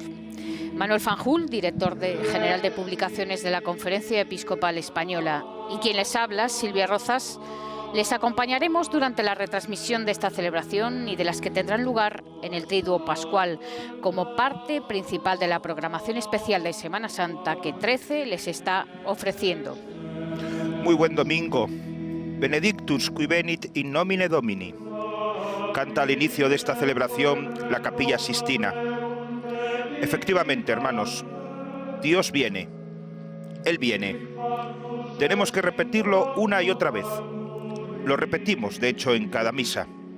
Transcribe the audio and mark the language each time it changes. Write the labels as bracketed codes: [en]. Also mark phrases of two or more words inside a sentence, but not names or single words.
[es] Manuel Fanjul, director general de publicaciones de la Conferencia Episcopal Española, y quien les habla, Silvia Rozas, les acompañaremos durante la retransmisión de esta celebración y de las que tendrán lugar en el Triduo Pascual, como parte principal de la programación especial de Semana Santa que 13 les está ofreciendo. Muy buen domingo. [la] Benedictus qui venit in nomine Domini. [es] Canta al inicio de esta celebración la Capilla Sistina. Efectivamente, hermanos, Dios viene. Él viene. Tenemos que repetirlo una y otra vez. Lo repetimos, de hecho, en cada misa.